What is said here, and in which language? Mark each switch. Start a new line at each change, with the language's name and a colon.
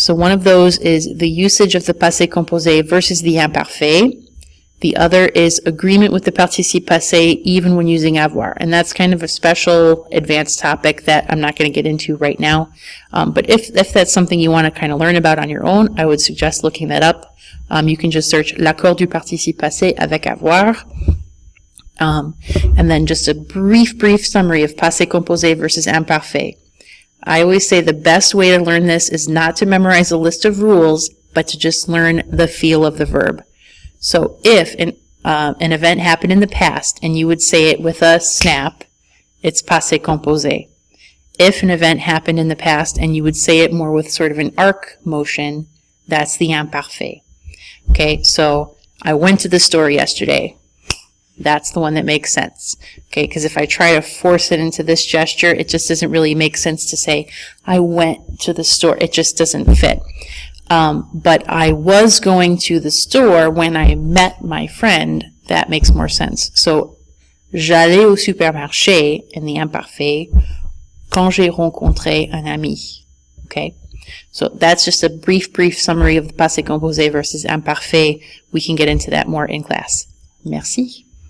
English: So one of those is the usage of the passé composé versus the imparfait. The other is agreement with the participe passé even when using avoir. And that's kind of a special advanced topic that I'm not going to get into right now. But if that's something you want to kind of learn about on your own, I would suggest looking that up. You can just search
French: l'accord du participe passé avec avoir.
English: And then just a brief summary of passé composé versus imparfait. I always say the best way to learn this is not to memorize a list of rules, but to just learn the feel of the verb. So if an event happened in the past and you would say it with a snap, it's passé composé. If an event happened in the past and you would say it more with sort of an arc motion, that's the imparfait. Okay, so I went to the store yesterday. That's the one that makes sense. Okay, because if I try to force it into this gesture, it just doesn't really make sense to say, I went to the store. It just doesn't fit. But I was going to the store when I met my friend. That makes more sense.
French: So, j'allais au supermarché
English: in the
French: imparfait quand j'ai rencontré un ami.
English: Okay? So that's just a brief summary of the passé composé versus imparfait. We can get into that more in class. Merci.